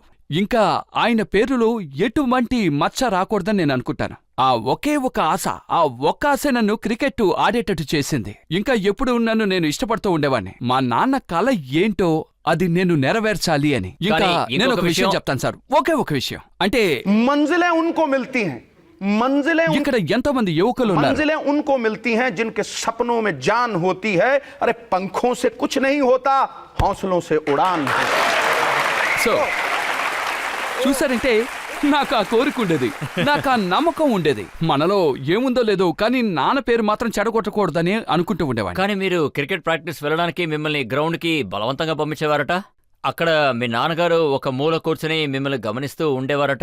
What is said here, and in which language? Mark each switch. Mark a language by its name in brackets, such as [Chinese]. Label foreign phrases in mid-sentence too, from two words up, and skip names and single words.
[Telugu] ఇంకా ఆయన పేరులో ఎటువంటి మచ్చ రాకూడదని నేను అనుకుంటాను. ఆ ఒకే ఒక ఆశ, ఆ ఒక్క ఆశ నన్ను క్రికెట్ ఆడేటట్టు చేసింది. ఇంకా ఎప్పుడు నన్ను నేను ఇష్టపడుతూ ఉండేవాడిని. మా నాన్న కల ఏంటో అది నేను నెరవేర్చాలి అని. ఇంకా నేను ఒక విషయం చెప్తాను సార్, ఒకే ఒక విషయం. అంటే [Hindi] मंजिलें उनको मिलती हैं मंजिलें [Telugu] ఇక్కడ ఎంతో మంది యువకులు ఉన్నారు. [Hindi] मंजिलें उनको मिलती हैं जिनके सपनों में जान होती है। अरे पंखों से कुछ नहीं होता, हौसलों से उड़ान होती है। [Telugu] సో చూసారంటే నాకు ఆ కోరిక ఉండేది, నాకు ఆ నమ్మకం ఉండేది. మనలో ఏముందో లేదో కానీ నాన్న పేరు మాత్రం చెడగొట్టకూడదని అనుకుంటూ ఉండేవాడిని. కానీ మీరు [English] cricket practice [Telugu] వెళ్ళడానికి మిమ్మల్ని గ్రౌండ్ కి బలవంతంగా పంపించేవారట. అక్కడ మీ నాన్నగారు ఒక మూల కూర్చుని మిమ్మల్ని గమనిస్తూ ఉండేవారట.